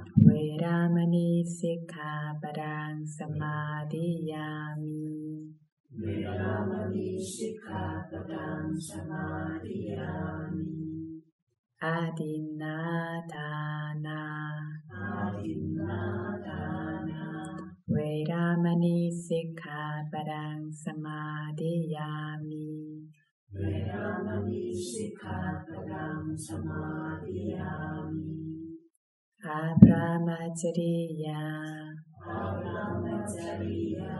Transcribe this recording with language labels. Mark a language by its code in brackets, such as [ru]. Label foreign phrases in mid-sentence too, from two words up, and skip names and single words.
[pi] 웨라마니 시카바랑 사마디야미 웨라마니 시카바랑 사마디야미 아딘나다나 아딘나다나 Veramani Sikkhapadang Samadhiyami. Veramani Sikkhapadang Samadhiyami. Abramacariya. Abramacariya.